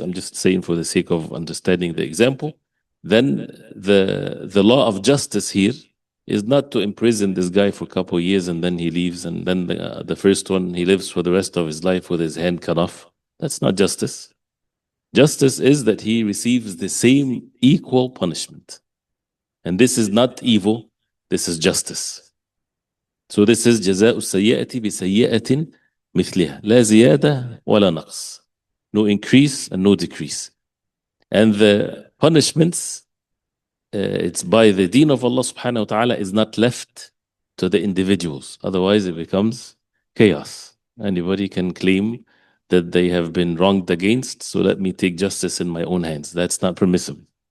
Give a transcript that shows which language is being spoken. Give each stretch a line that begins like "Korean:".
English: I'm just saying for the sake of understanding the example. Then the law of justice here is not to imprison this guy for a couple of years and then he leaves, and then the first one, he lives for the rest of his life with his hand cut off. That's not justice. Justice is that he receives the same equal punishment. And this is not evil, this is justice. So this is
Arabic: جزاء السيئة بسيئة مثلها لا زيادة ولا نقص.
English: No increase and no decrease. And the punishments, it's by the deen of Allah subhanahu wa ta'ala, is not left to the individuals. Otherwise it becomes chaos. Anybody can claim that they have been wronged against, so let me take justice in my own hands. That's not permissible.